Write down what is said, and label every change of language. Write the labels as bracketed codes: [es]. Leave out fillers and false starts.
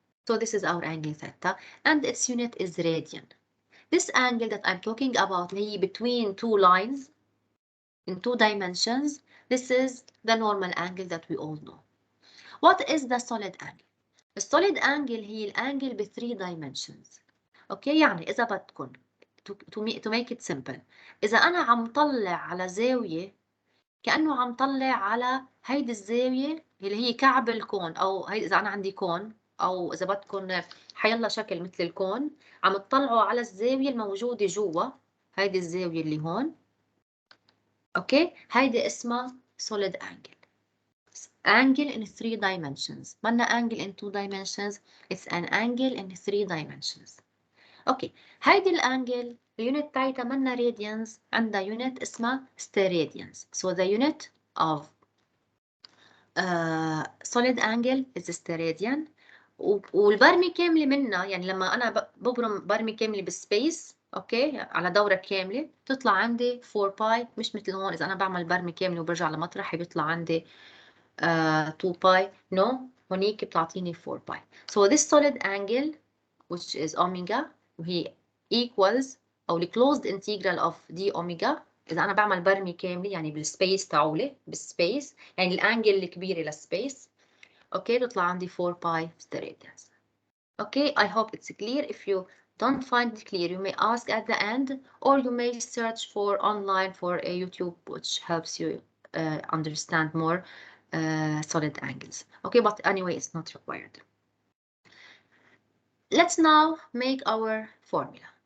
[en] So this is our angle theta and its unit is radian. This angle that I'm talking about هي between two lines in 2 dimensions. This is the normal angle that we all know. What is the solid angle? The solid angle [ar] هي الانجل ب [en] 3 dimensions. [ar] اوكي يعني إذا بدكم [en] to make it simple [ar] إذا أنا عم طلع على زاوية كأنه عم طلع على هيدي الزاوية اللي هي كعب الكون أو هيدي إذا أنا عندي كون أو إذا بدكم حيلا شكل مثل الكون عم تطلعوا على الزاوية الموجودة جوا هيدي الزاوية اللي هون. أوكي هيدي اسمها solid angle. [en] Angle in 3 dimensions. [ar] منا [en] angle in 2 dimensions. It's an angle in 3 dimensions. [ar] اوكي هيدي الانجل اليونت تاعتها منا radians عندها يونت اسمها steradians. [en] So the unit of solid angle is steradian. [ar] والبرمة كاملة منها يعني لما انا ببرم برمة كاملة بالسبيس اوكي على دورة كاملة بتطلع عندي 4 باي مش مثل هون اذا انا بعمل برمة كاملة وبرجع لمطرحي بيطلع عندي 2 باي. no هونيك بتعطيني 4 باي. [en] So this solid angle which is omega [ar] وهي [en] equals [ar] أو ال [en] closed integral of d omega. [ar] إذا أنا بعمل برمي كاملة يعني بالسبيس تاعولي بالسبيس يعني الأنجل الكبيرة للسبيس أوكي بتطلع عندي 4 باي steradians. [en] Okay, I hope it's clear. If you don't find it clear you may ask at the end or you may search for online for a YouTube which helps you understand more solid angles. Okay, but anyway it's not required. Let's now make our formula.